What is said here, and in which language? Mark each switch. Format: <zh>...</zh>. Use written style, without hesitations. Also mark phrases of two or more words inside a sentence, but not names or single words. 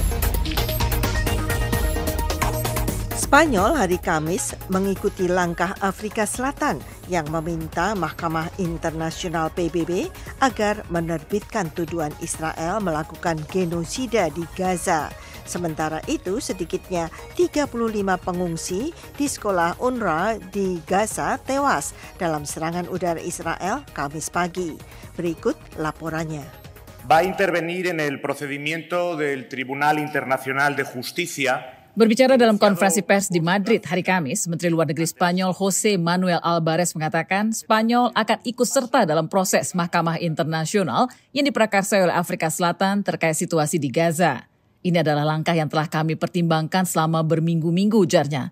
<id>Spanyol hari Kamis mengikuti langkah Afrika Selatan yang meminta Mahkamah Internasional PBB agar menerbitkan tuduhan Israel melakukan genosida di Gaza. Sementara itu, sedikitnya 35 pengungsi di sekolah UNRWA di Gaza tewas dalam serangan udara Israel Kamis pagi. Berikut laporannya.</id> <es>Va a intervenir en el procedimiento del Tribunal Internacional de Justicia.</es> <id>Berbicara dalam konferensi pers di Madrid hari Kamis, Menteri Luar Negeri Spanyol José Manuel Albares mengatakan Spanyol akan ikut serta dalam proses Mahkamah Internasional yang diprakarsai oleh Afrika Selatan terkait situasi di Gaza. Ini adalah langkah yang telah kami pertimbangkan selama berminggu-minggu, ujarnya.</id>